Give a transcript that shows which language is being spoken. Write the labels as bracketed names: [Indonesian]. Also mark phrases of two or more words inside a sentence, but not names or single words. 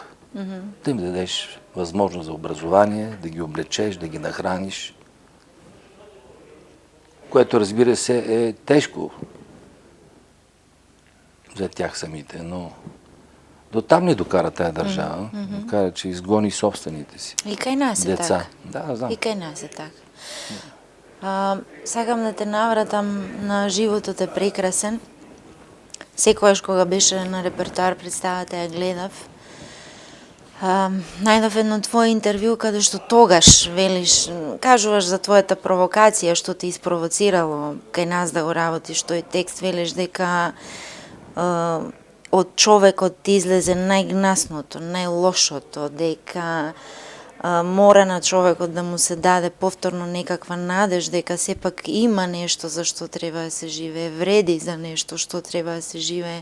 [Bulgarian] Да им дадеш възможност за образование, да ги облечеш, да ги нахраниш. Което, разбира се, е тежко за тях самите, но до там не докара тая държава. Докара, че изгони собствените си [Macedonian] И кај нас е [Bulgarian] деца. [Macedonian] така. [Bulgarian] Да, знам. [Macedonian] И кај нас е така. Сакам да те навратам на Животот е прекрасен. Секојаш кога беше на репертоар представата ја гледав. Најдов едно твое интервју каде што тогаш велиш, кажуваш за твојата провокација што те испровоцирало кај нас да го работиш тој текст, велиш дека од човекот ти излезе најгнасното, најлошото, дека мора на човекот да му се даде повторно некаква надеж, дека сепак има нешто за што треба да се живее, вреди за нешто што треба да се живее.